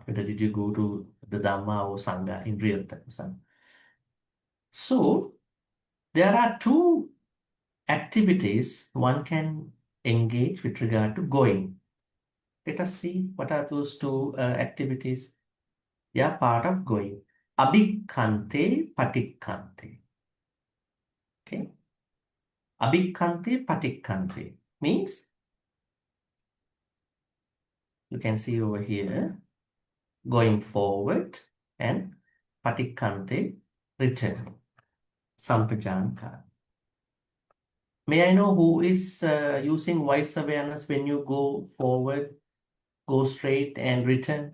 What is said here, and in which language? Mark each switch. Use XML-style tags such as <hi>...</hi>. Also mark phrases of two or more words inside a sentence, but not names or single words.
<en>Whether did you go to the Dhamma or Sangha in real terms? So there are two activities one can engage with regard to going. Let us see what are those two activities. They are part of going.</en> <pi>Abhikkante, patikkante.</pi> <en>Okay.</en> <pi>Abhikkante, patikkante</pi> <en>means, you can see over here, going forward, and patikkante, returning.</en> <pi>Sampajānapabba.</pi> <en>May I know who is using voice awareness when you go forward, go straight and return?</en>